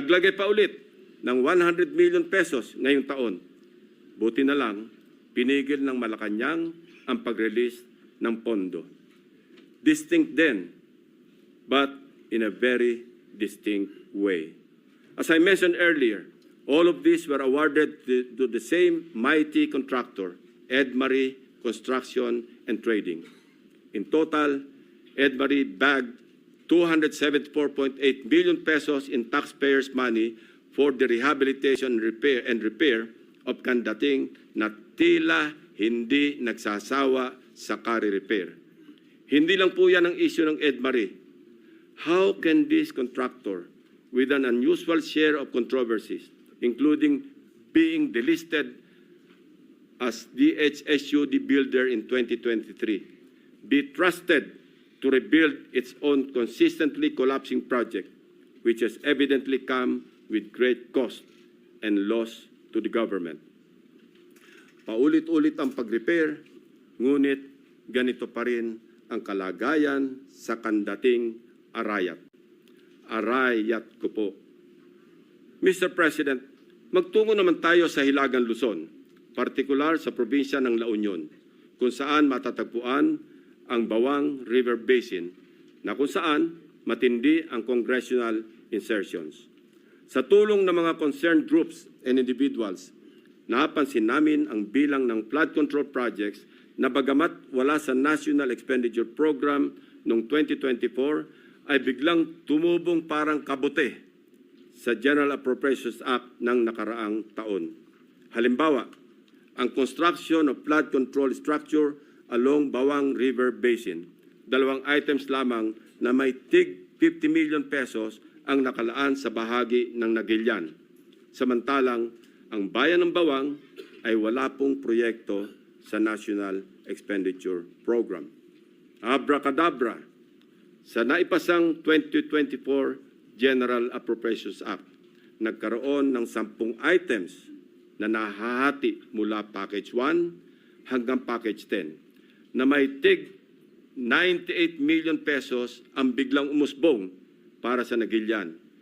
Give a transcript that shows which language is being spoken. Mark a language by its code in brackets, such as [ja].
[tl] Naglagay pa ulit ng 100 million pesos ngayong taon. Buti na lang, pinigil ng Malacanang ang pag-release ng pondo. [en] Distinct then, but in a very distinct way. As I mentioned earlier, all of these were awarded to the same mighty contractor, Edmarie Construction and Trading. In total, Edmarie bagged 274.8 billion pesos in taxpayers' money for the rehabilitation and repair of Kandating [tl] na tila hindi nagsasawa sa kare-repair. Hindi lang po yan ang issue ng Edmarie. [en] How can this contractor, with an unusual share of controversies, including being delisted as DHSUD builder in 2023, be trusted to rebuild its own consistently collapsing project, which has evidently come with great cost and loss to the government? [tl] Paulit-ulit ang pag-repair, ngunit ganito pa rin ang kalagayan sa Kandating, Arayat. Arayat ko po. Mr. President, magtungo naman tayo sa Hilagang Luzon, partikular sa probinsya ng La Union, kung saan matatagpuan ang Bawang River Basin, na kung saan matindi ang congressional insertions. Sa tulong ng mga [en] concerned groups and individuals, [tl] napansin namin ang bilang ng flood control projects na bagamat wala sa National Expenditure Program noong 2024, ay biglang tumubong parang kabute sa General Appropriations Act ng nakaraang taon. Halimbawa, ang [en] construction of flood control structure along Bawang River Basin. [tl] 2 items lamang na may tig 50 million pesos ang nakalaan sa bahagi ng Nagilian. Samantalang, ang bayan ng Bawang ay wala pong proyekto sa National Expenditure Program. Abracadabra, sa naipasang 2024 General Appropriations Act, nagkaroon ng 10 items na nahahati mula Package 1 hanggang Package 10 na may tig 98 million pesos ang biglang umusbong para sa Nagilian.